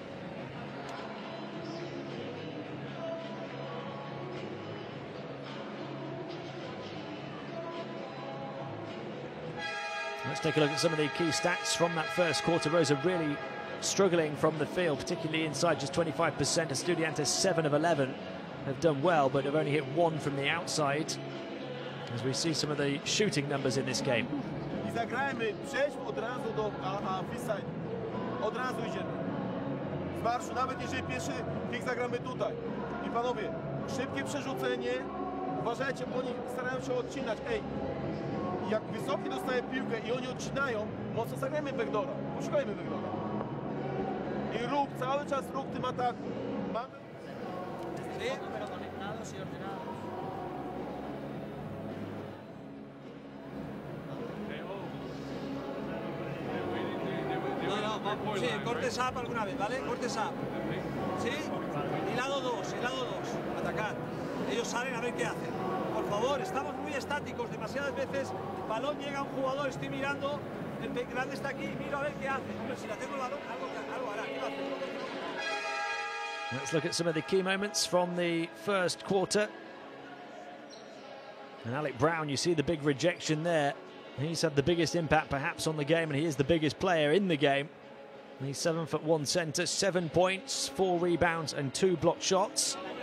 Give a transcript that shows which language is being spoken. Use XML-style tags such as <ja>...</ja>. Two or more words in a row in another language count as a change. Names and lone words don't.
<en>Let's take a look at some of the key stats from that first quarter. Rosa really struggling from the field, particularly inside, just 25%. Estudiantes 7 of 11 have done well, but have only hit 1 from the outside, as we see some of the shooting numbers in this game.</en> <pl>I zagrajmy, przejdźmy od razu do freestyle. Od razu idziemy. Z marszu, nawet jeżeli pierwszy kick zagramy tutaj. I panowie, szybkie przerzucenie. Uważajcie, oni starają się odcinać. Ej, jak wysoki dostaje piłkę i oni odcinają, mocno zagrajmy backdoora. Poszukajmy backdoora. I ruch, cały czas ruch w tym ataku. Mamy...</pl> <es>Sí, cortes up alguna vez, ¿vale? Cortes up. ¿Sí? Y lado 2, atacar. Ellos salen a ver qué hacen. Por favor, estamos muy estáticos. Demasiadas veces, balón llega a un jugador, estoy mirando, el grande está aquí, miro a ver qué hace. Hombre, si le tengo el balón, algo hará. ¿Qué va a hacer?</es> <en>Let's look at some of the key moments from the first quarter. And Alec Brown, you see the big rejection there. He's had the biggest impact perhaps on the game, and he is the biggest player in the game. And he's 7'1" centre, 7 points, 4 rebounds and 2 blocked shots.</en>